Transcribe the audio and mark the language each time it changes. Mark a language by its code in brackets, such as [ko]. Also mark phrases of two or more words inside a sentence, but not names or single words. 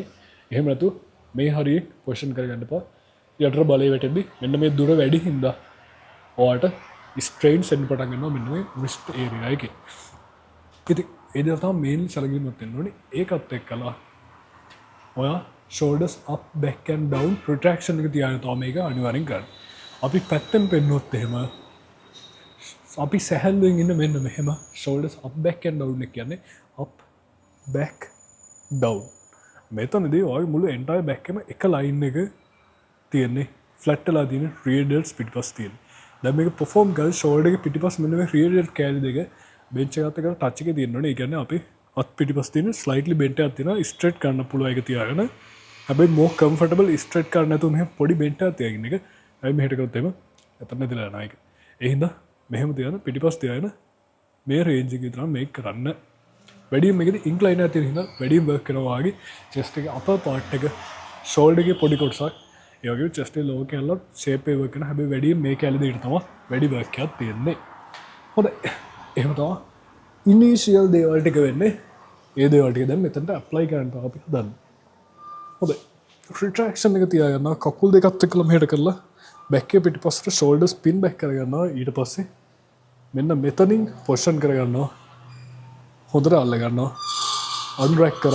[si] එහෙම නැතු මේ හරියේ පොසිෂන් කරගන්න එපා. යටට බලේ වැටෙද්දි මෙන්න මේ දුර වැඩි හින්දා ඔයාට ස්ට්‍රේන්ස් එන්න පටන් ගන්නවා මෙන්න මේ [en] wrist area [si] එකේ. ඉතින් ඒ දේ තමයි මේන් සැලකිලිමත් වෙන්න ඕනේ. ඒකත් එක්කලා ඔයා [en] shoulders up back and down retraction [si] එක තියාගෙන තමයි මේක අනිවාර්යෙන් කරන්න. අපි පැත්තෙන් පෙන්නොත් එහෙම අපි සැහැල්ලුවෙන් ඉන්න මෙන්න මෙහෙම [en] shoulders up back and down [si] එක කියන්නේ [en] up back down. [si] මෙතනදී ඔයගේ මුළු [en] entire back [si] එකම එක line එක තියෙන්නේ flat වෙලා තියෙන [en] rear delts [si] පිටිපස්ස තියෙන්නේ. දැන් මේක perform කරලා shoulder එකේ පිටිපස්ස මෙන්න මේ [en] rear delt [si] කෑලි දෙක bench එකත් එක්ක touch එකේ තියෙනවනේ. ඒ කියන්නේ අපි අත් පිටිපස්ස තියෙන [en] slightly bent [si] එකක් තියෙනවා straight කරන්න පුළුවන් එක තියාගෙන. හැබැයි [en] more comfortable straight [si] කරන්න නැතුව මෙහෙම පොඩි bent එකක් තියාගෙන එක. හැබැයි මෙහෙට කරොත් එහෙම එතන නැතිලා යනවා ඒක. ඒ හින්දා මෙහෙම තියාගෙන පිටිපස්ස තියාගෙන මේ range එක විතර මේක කරන්න. වැඩියෙන් මේකේ incline එකක් තියෙන හින්දා වැඩියෙන් work කරනවා වගේ chest එකේ [en] upper part [si] එක shoulder එකේ පොඩි කොටසක් ඒ වගේ chest එකේ lower කැල්ල shape එක work කරන හැබැයි වැඩියෙන් මේ කැල්ල දෙකට තමයි වැඩි work එකක් තියෙන්නේ. හොඳයි. එහෙම තමයි initial දේවල් ටික වෙන්නේ. ඒ දේවල් ටික දැන් මෙතනට apply කරන්න තමයි අපි හදන්නේ. හොඳයි. retraction එක තියාගන්නවා කකුල් දෙකත් එක්කලා මෙහෙට කරලා back එක පිටිපස්සට [en] shoulder spin back [si] කරගන්නවා. ඊට පස්සේ මෙන්න මෙතනින් position කරගන්නවා. හොඳට අල්ල ගන්නවා. unrack කරා.